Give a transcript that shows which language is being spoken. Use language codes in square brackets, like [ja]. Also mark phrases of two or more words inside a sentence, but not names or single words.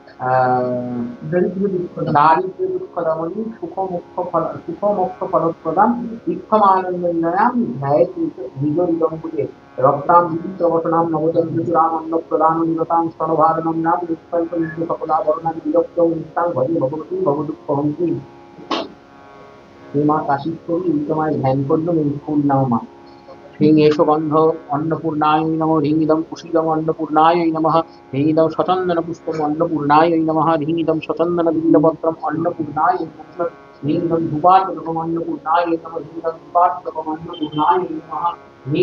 [sa] দারিদ্র্য দুঃখদমনী সুখমোক্ষ ফলপ্রদাম ইক্ষমানন্দয়াম ধ্যায়তি নিজরিদম্বুজে রক্তাম বিচিত্রবসনাম নবচন্দ্রচূড়াম অন্নপ্রদানন্দতাং স্তনভারণম নাম নিষ্কল্পনিত্য সকলাবরণাং বিরক্তং নিষ্ঠাং ভজে ভগবতী ভবদুঃখহন্তি। [bn] মা কাশীশ্বরী এই তোমায় ধ্যান করলাম এই ফুল নাও মা। [sa] ह्रीं एषगन्ध अन्नपूर्णायै नमः ह्रीं इदं कुशीलम् अन्नपूर्णायै नमः ह्रीं इदं सचन्दनपुष्पम् अन्नपूर्णायै नमः ह्रीं इदं सचन्दनबिल्वपत्रम् अन्नपूर्णायै नमः ह्रीं इदं धूपार्चकम् अन्नपूर्णायै नमः ह्रीं इदं धूपार्चकम् अन्नपूर्णायै नमः ह्रीं